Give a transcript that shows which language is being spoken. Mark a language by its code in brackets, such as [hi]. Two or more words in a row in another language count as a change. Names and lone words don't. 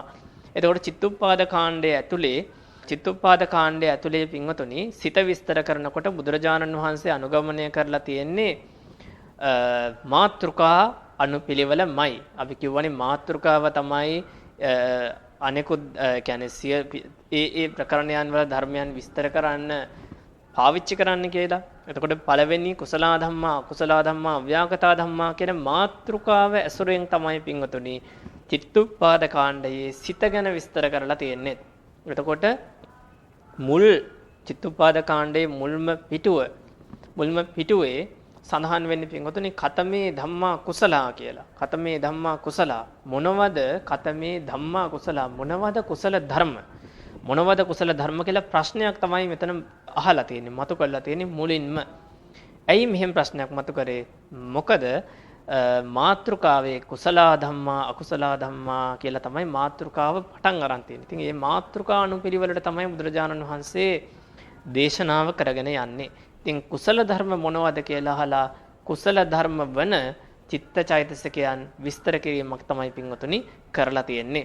[si] එතකොට චිත්තෝපාද කාණ්ඩයේ ඇතුලේ පින්වතුනි සිත විස්තර කරනකොට බුදුරජාණන් වහන්සේ අනුගමනය කරලා තියෙන්නේ මාත්‍රිකා අනුපිළිවෙලමයි. අපි කියවනේ මාත්‍රිකාව තමයි අනෙකුත් කියන්නේ ඒ ප්‍රකරණයන් වල ධර්මයන් විස්තර කරන්න පාවිච්චි කරන්න කියලා. එතකොට පළවෙනි [pi] කුසලා ධම්මා අකුසලා ධම්මා අව්‍යාකතා ධම්මා [si] කියන මාත්‍රිකාව ඇසුරෙන් තමයි පින්වතුනි චිත්තෝපාද කාණ්ඩයේ සිත ගැන විස්තර කරලා තියෙන්නේ. එතකොට මුල් චිත්තෝපාද කාණ්ඩයේ මුල්ම පිටුවේ සඳහන් වෙන්නේ පින්වතුනි [pi] කතමේ ධම්මා කුසලා [si] කියලා. [pi] කතමේ ධම්මා කුසලා [si] මොනවද? [pi] කතමේ ධම්මා කුසලා [si] මොනවද කුසල ධර්ම? මොනවද කුසල ධර්ම කියලා ප්‍රශ්නයක් තමයි මෙතන අහලා තියෙන්නේ. මතු කරලා තියෙන්නේ මුලින්ම. ඇයි මෙහෙම ප්‍රශ්නයක් මතු කරේ? මොකද මාත්‍රිකාවේ [pi] කුසලා ධම්මා අකුසලා ධම්මා [si] කියලා තමයි මාත්‍රිකාව පටන් අරන් තියෙන්නේ. ඉතින් මේ මාත්‍රිකා අනුපිළිවෙලට තමයි බුදුරජාණන් වහන්සේ දේශනාව කරගෙන යන්නේ. ඉතින් කුසල ධර්ම මොනවද කියලා අහලා කුසල ධර්ම වන චිත්තචෛතසිකයන් විස්තර කිරීමක් තමයි පින්වතුනි කරලා තියෙන්නේ.